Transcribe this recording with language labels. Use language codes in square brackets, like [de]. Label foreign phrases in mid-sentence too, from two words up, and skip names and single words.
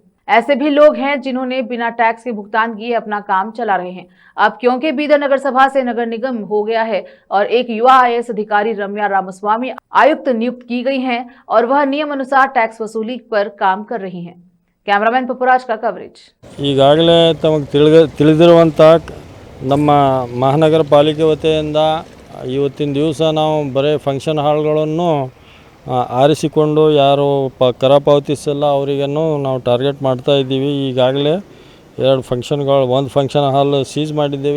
[hi] ऐसे भी लोग हैं जिन्होंने बिना टैक्स के भुगतान किए अपना काम चला रहे हैं। अब क्योंकि बीदर नगर सभा से नगर निगम हो गया है और एक युवा IAS अधिकारी रम्या रामास्वामी आयुक्त नियुक्त की गई हैं और वह नियम अनुसार टैक्स वसूली पर काम कर रही हैं। कैमरामैन पपुराज का कवरेज। [kn] ಈಗಾಗಲೇ ತಮಗೆ ತಿಳಿದಿರುವಂತ ನಮ್ಮ ಮಹಾನಗರ ಪಾಲಿಕೆ ವತಿಯಿಂದ ಇವತ್ತಿನ ದಿವಸ ನಾವು ಬರೇ ಫಂಕ್ಷನ್ ಹಾಲ್ಗಳನ್ನು ಆರಿಸಿಕೊಂಡು ಯಾರು ಕರ ಪಾವತಿಸಿಲ್ಲ ಅವರಿಗೇನು ನಾವು ಟಾರ್ಗೆಟ್ ಮಾಡ್ತಾ ಇದ್ದೀವಿ। ಈಗಾಗಲೇ 2 ಫಂಕ್ಷನ್ಗಳು, ಒಂದು [en] function hall seize [kn] ಮಾಡಿದ್ದೇವೆ।